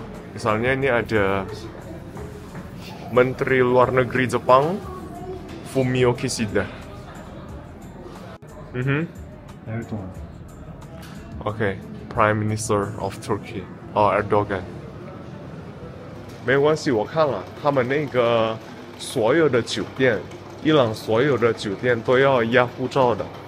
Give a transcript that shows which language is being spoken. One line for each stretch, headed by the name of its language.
Indonesian: Misalnya ini ada Menteri Luar Negeri Jepang, Fumio Kishida. Erdogan.
English: Okay, Prime Minister of Turkey, Erdogan.
Chinese: 没关系，我看了他们那个所有的酒店，伊朗所有的酒店都要压护照的。